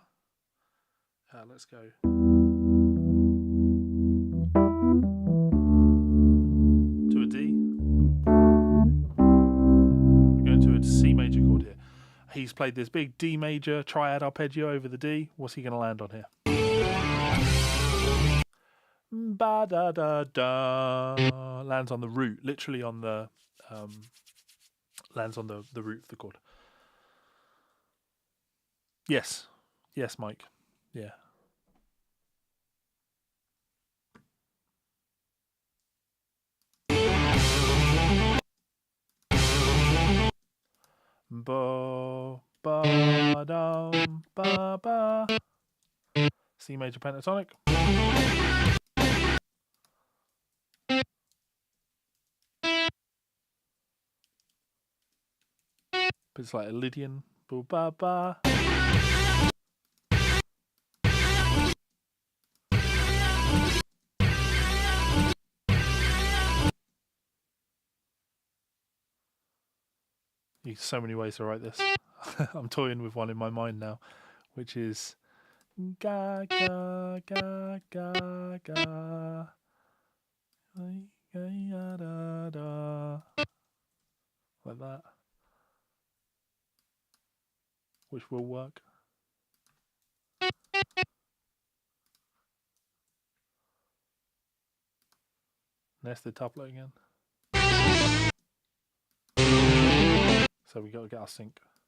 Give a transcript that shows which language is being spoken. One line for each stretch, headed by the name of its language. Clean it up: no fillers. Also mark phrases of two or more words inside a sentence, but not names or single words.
English: Let's go. To a D. We're going to a C major chord here. He's played this big D major triad arpeggio over the D. What's he going to land on here? Ba da da da. Lands on the root, literally on the lands on the root of the chord. Yes, Mike. Yeah. Ba ba dum ba ba. C major pentatonic. But it's like a Lydian. Ba ba ba. There's so many ways to write this. I'm toying with one in my mind now, which is ga ga ga ga ga ga da da, like that, which will work. Nested tuplet again. So we got to get our sync.